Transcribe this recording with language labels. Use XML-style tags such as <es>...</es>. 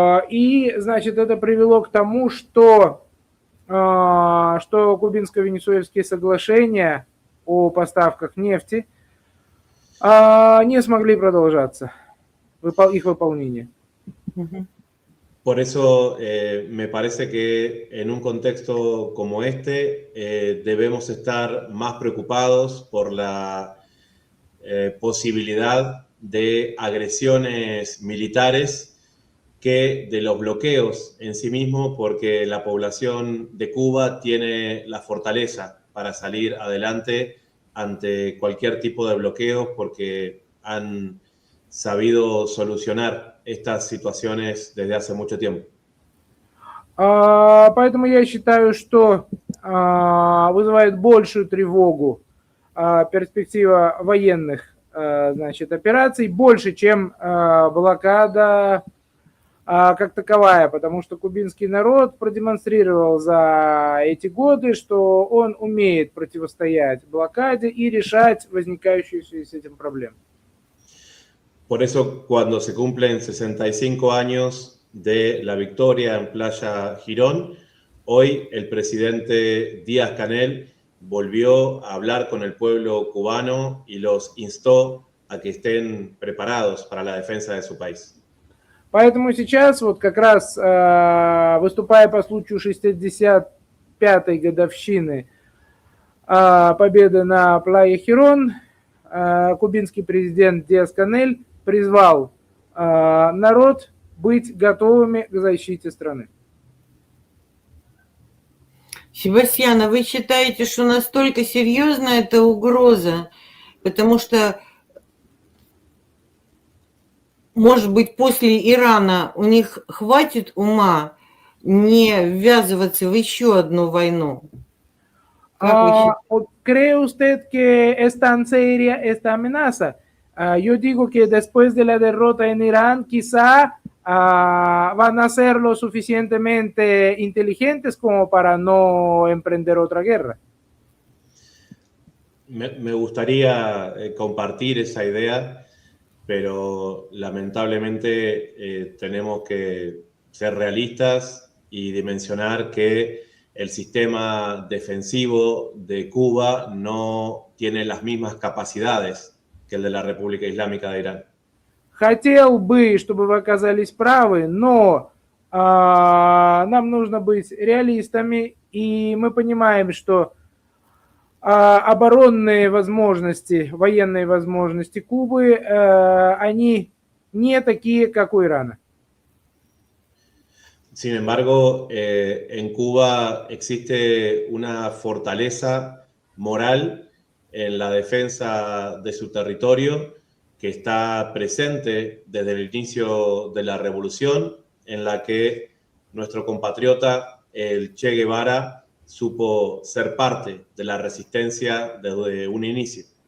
<ru>И, это привело к тому, что кубинско-венесуэльские соглашения о поставках нефти не смогли продолжаться. их выполнения. Мгм.</ru> <es>Por eso me parece que en un contexto como este debemos estar más preocupados por la posibilidad de agresiones militares que de los bloqueos en sí mismos, porque la población de Cuba tiene la fortaleza para salir adelante ante cualquier tipo de bloqueos, porque han sabido solucionar estas situaciones desde hace mucho tiempo.</es> <ru>Поэтому я считаю, что вызывает большую тревогу перспектива военных, значит, операций больше, чем блокада как таковая, потому что кубинский народ продемонстрировал за эти годы, что он умеет противостоять блокаде и решать возникающие в связи с этим проблемы.</ru> <es>Por eso, cuando se cumplen 65 años de la victoria en Playa Girón, hoy el presidente Díaz-Canel volvió a hablar con el pueblo cubano y los instó a que estén preparados para la defensa de su país.</es> <ru>Поэтому сейчас, вот как раз выступая по случаю 65-й годовщины победы на Плaya Хирон, кубинский президент Диас-Канель призвал народ быть готовыми к защите страны. Себастьян, а вы считаете, что настолько серьезна эта угроза? Потому что, может быть, после Ирана у них хватит ума не ввязываться в еще одну войну? Как вы считаете?</ru> <es>¿Cree usted que es tan seria esta amenaza? Yo digo que después de la derrota en Irán, quizá van a ser lo suficientemente inteligentes como para no emprender otra guerra. Me gustaría compartir esa idea, pero lamentablemente tenemos que ser realistas y dimensionar que el sistema defensivo de Cuba no tiene las mismas capacidades que el de la República Islámica de Irán.</es> <ru>Хотел бы, чтобы вы оказались правы, но нам нужно быть реалистами, и мы понимаем, что оборонные возможности, военные возможности Кубы, они не такие, как у Ирана.</ru> <es>Sin embargo, en Cuba existe una fortaleza moral en la defensa de su territorio que está presente desde el inicio de la revolución, en la que nuestro compatriota, el Che Guevara, supo ser parte de la resistencia desde un inicio.</es>